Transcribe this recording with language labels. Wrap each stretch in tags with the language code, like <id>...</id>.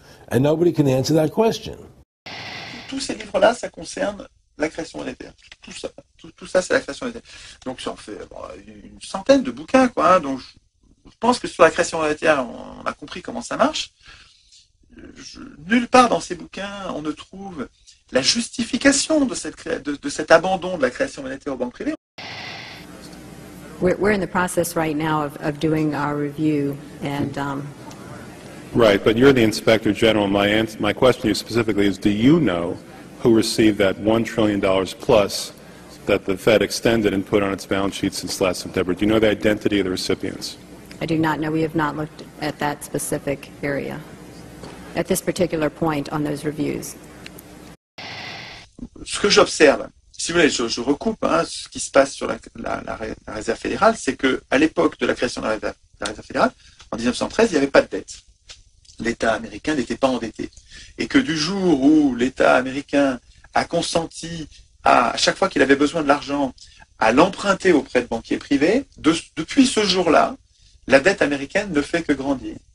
<en>And nobody can answer that question.</en> <fr>Tous ces livres-là, ça concerne la création monétaire. Tout ça, c'est la création monétaire. Donc, ça en fait une centaine de bouquins, quoi. Hein. Donc, je pense que sur la création monétaire, on a compris comment ça marche. Nulle part dans ces bouquins, on ne trouve la justification de cet abandon de la création monétaire aux banques privées.</fr> <en>We're in the process right now of doing our review, and right, but you're the Inspector General. My question to you specifically is, do you know who received that $1 trillion plus that the Fed extended and put on its balance sheet since last September? Do you know the identity of the recipients? I do not know. We have not looked at that specific area at this particular point on those reviews.</en> <fr>Ce que j'observe, si vous voulez, je recoupe ce qui se passe sur la Réserve fédérale, c'est qu'à l'époque de la création de la Réserve fédérale, en 1913, il n'y avait pas de dette. L'État américain n'était pas endetté. Et que du jour où l'État américain a consenti à chaque fois qu'il avait besoin de l'argent, à l'emprunter auprès de banquiers privés, depuis ce jour-là, la dette américaine ne fait que grandir.</fr>